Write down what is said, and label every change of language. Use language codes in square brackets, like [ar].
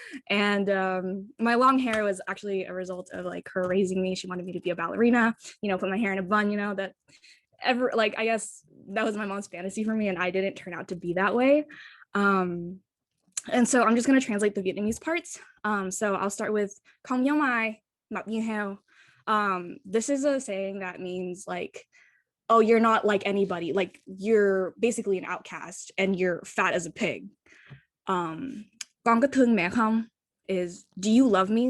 [en] And my long hair was actually a result of like her raising me. She wanted me to be a ballerina, you know, put my hair in a bun, you know, that like, I guess that was my mom's fantasy for me, and I didn't turn out to be that way. And so I'm just going to translate the Vietnamese parts. So I'll start with [vi] Không giống ai, mập như heo. [en] This is a saying that means like, oh, you're not like anybody, like you're basically an outcast and you're fat as a pig. [vi] Con có thương mẹ không [en] is, do you love me?